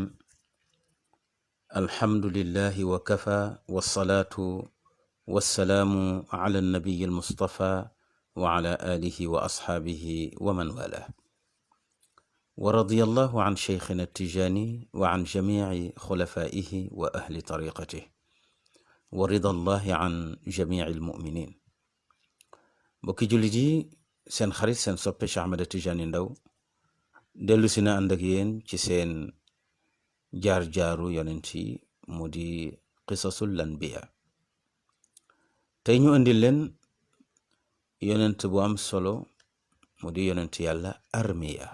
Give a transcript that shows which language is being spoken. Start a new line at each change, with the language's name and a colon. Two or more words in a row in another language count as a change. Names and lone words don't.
Arabic: الحمد لله وكفى والصلاة والسلام على النبي المصطفى وعلى آله وأصحابه ومن والاه. ورضي الله عن شيخنا التجاني وعن جميع خلفائه وأهل طريقته ورضا الله عن جميع المؤمنين.
Wolof: بوكي جوليجي seen xarit seen soppe Cheikh Ahmed Tidiane Ndao dellu si na ànd ak yéen ci seen jaar-jaaru yonent yi mu di
Arabic: قصص الأنبياء.
Wolof: tey ñu andil leen yonent bu am solo mu di yonent yàlla Armiya.